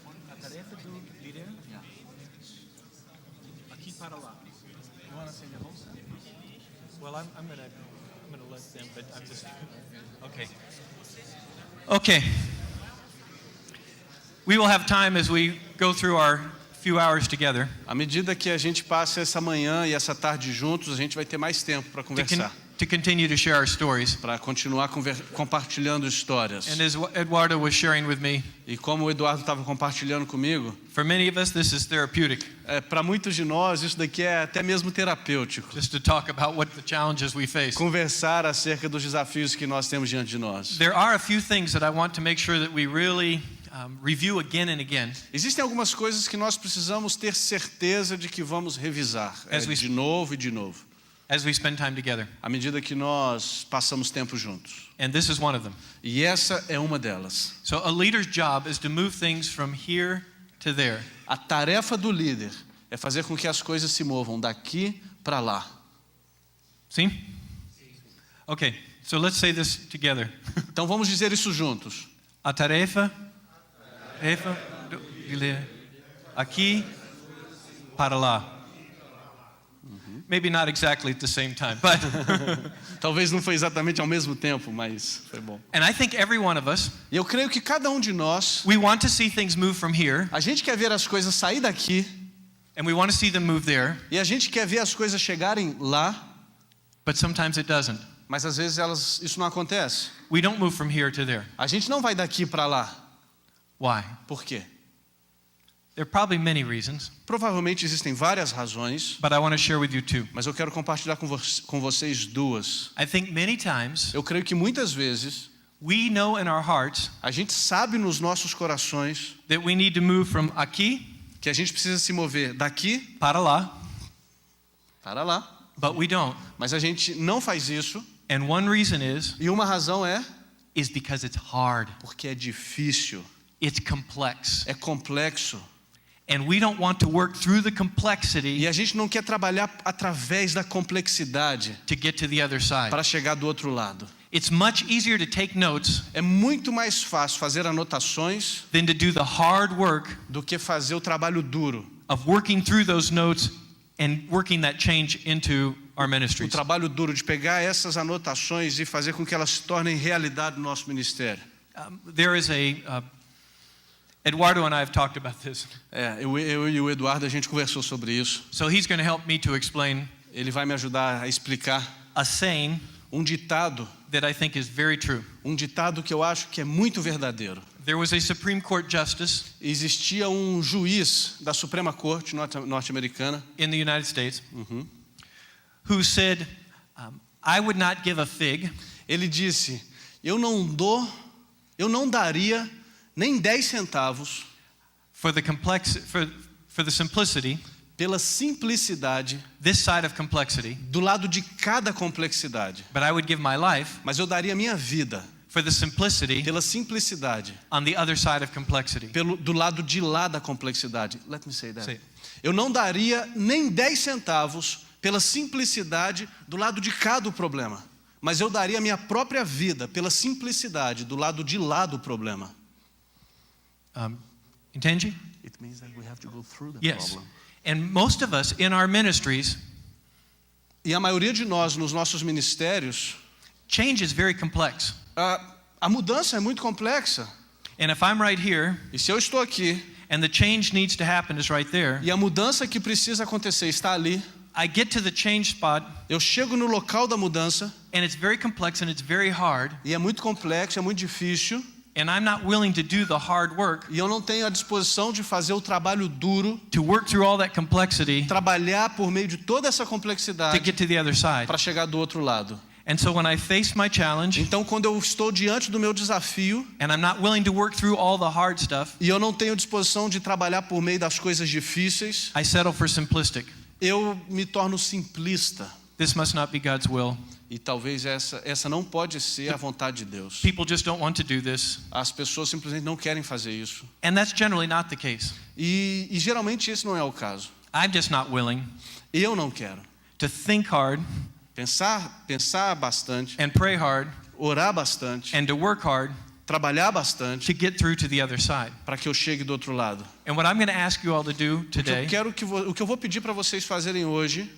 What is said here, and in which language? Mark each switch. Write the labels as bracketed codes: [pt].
[pt] A tarefa do líder aqui para lá. [en] You want to say the whole sentence? Well, I'm gonna let them, but I'm just okay. Okay. We will have time as we go through our few hours together [pt] À medida que a gente passa essa manhã e essa tarde juntos, a gente vai ter mais tempo para conversar, [en] to continue to share our stories. [pt] para continuar compartilhando histórias. [en] And as Eduardo was sharing with me, [pt] E como o Eduardo estava compartilhando comigo, [en] for many of us this is therapeutic, [pt] para muitos de nós isso daqui é até mesmo terapêutico. [en] just to talk about what the challenges we face. [pt] Conversar acerca dos desafios que nós temos diante de nós. [en] There are a few things that I want to make sure that we really review again and again. [pt] Existem algumas coisas que nós precisamos ter certeza de que vamos revisar de novo e de novo, [en] As we spend time together. [pt] à medida que nós passamos tempo juntos. [en] And this is one of them. [pt] E essa é uma delas. [en] So a leader's job is to move things from here to there. [pt] A tarefa do líder é fazer com que as coisas se movam daqui para lá. [en] See? Okay, so let's say this together. [pt] Então vamos dizer isso juntos. A tarefa do líder aqui para lá. [en] Maybe not exactly at the same time, but [pt] Talvez não foi exatamente ao mesmo tempo, mas foi bom. [en] and I think every one of us, [pt] E eu creio que cada um de nós, [en] we want to see things move from here [pt] a gente quer ver as coisas sair daqui [en] and we want to see them move there, [pt] e a gente quer ver as coisas chegarem lá, [en] but sometimes it doesn't. [pt] mas às vezes isso não acontece. [en] We don't move from here to there. [pt] A gente não vai daqui para lá. [en] Why? [pt] Por quê? [en] There are probably many reasons, [pt] Provavelmente existem várias razões, [en] but I want to share with you two. [pt] mas eu quero compartilhar com vocês duas. [en] I think many times [pt] Eu creio que muitas vezes [en] we know in our hearts [pt] a gente sabe nos nossos corações [en] that we need to move from aqui [pt] que a gente precisa se mover daqui para lá, para lá, [en] but we don't. [pt] mas a gente não faz isso, [en] And one reason [pt] e uma razão [en] is because it's hard. [pt] porque é difícil, [en] It's complex. [pt] é complexo, [en] And we don't want to work through the complexity [pt] e a gente não quer trabalhar através da complexidade [en] to get to the other side. [pt] para chegar do outro lado. [en] It's much easier to take notes [pt] É muito mais fácil fazer anotações [en] than to do the hard work [pt] do que fazer o trabalho duro. [en] of working through those notes and working that change into our [pt] O [en] ministries. [pt] trabalho duro de pegar essas anotações e fazer com que elas se tornem realidade no nosso ministério. [en] There is Eduardo and I have talked about this. [pt] Eu e o Eduardo, a gente conversou sobre isso. [en] So he's going to help me to explain [pt] Ele vai me ajudar a explicar [en] a saying [pt] um ditado [en] that I think is very true. [pt] que eu acho que é muito verdadeiro. [en] There was a Supreme Court justice [pt] Existia um juiz da Suprema Corte norte-americana [en] in the United States who said, I would not give a fig [pt] Ele disse: eu não daria nem 10 centavos [en] for the simplicity, [pt] pela simplicidade [en] this side of complexity, [pt] do lado de cada complexidade, [en] but I would give my life [pt] mas eu daria minha vida [en] for the simplicity [pt] pela simplicidade [en] on the other side of complexity. [pt] do lado de lá da complexidade. [en] Let me say that. Say. [pt] Eu não daria nem 10 centavos pela simplicidade do lado de cá do problema, mas eu daria minha própria vida pela simplicidade do lado de lá do problema. Entende? [en] It means that we have to go through the Yes. problem. And most of us in our ministries, [pt] E a maioria de nós nos nossos ministérios, [en] change is very complex. [pt] a mudança é muito complexa. [en] And if I'm right here [pt] E se eu estou aqui [en] and the change needs to happen is right there, [pt] e a mudança que precisa acontecer está ali, [en] I get to the change spot [pt] eu chego no local da mudança [en] and it's very complex and it's very hard [pt] e é muito complexo, é muito difícil, [en] and I'm not willing to do the hard work [pt] e eu não tenho a disposição de fazer o trabalho duro, [en] to work through all that complexity [pt] trabalhar por meio de toda essa [en] to [pt] complexidade [en] get to the other side. [pt] para chegar do outro lado. [en] And so when I face my challenge [pt] Então, quando eu estou diante do meu desafio [en] and I'm not willing to work through all the hard stuff, [pt] e eu não tenho disposição de trabalhar por meio das coisas difíceis, [en] I settle for simplistic. [pt] eu me torno simplista. [en] This must not be God's will. [pt] E talvez essa não pode ser a vontade de Deus. [en] People just don't want to do this. [pt] As pessoas simplesmente não querem fazer isso. [en] And that's generally not the case. [pt] E geralmente esse não é o caso. [en] I'm just not willing [pt] Eu não quero. [en] to think hard [pt] Pensar bastante, [en] and pray hard [pt] orar bastante, [en] and to work hard [pt] trabalhar bastante [en] to get through to the other side. [pt] para que eu chegue do outro lado. [en] And what I'm going to ask you all to do today, [pt] O que eu vou pedir para vocês fazerem hoje,